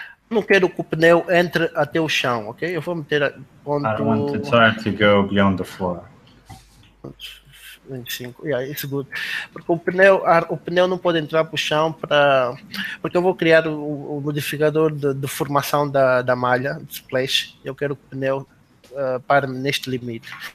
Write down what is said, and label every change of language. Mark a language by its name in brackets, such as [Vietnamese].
[Portuguese] Não quero que o pneu entre até o chão, ok? Eu vou meter a ponto... [English] I don't want the tire to go beyond the floor. 25, yeah, it's good. [Portuguese] Porque o pneu não pode entrar para o chão porque eu vou criar o modificador de formação da malha, de splash. Eu quero que o pneu pare neste limite.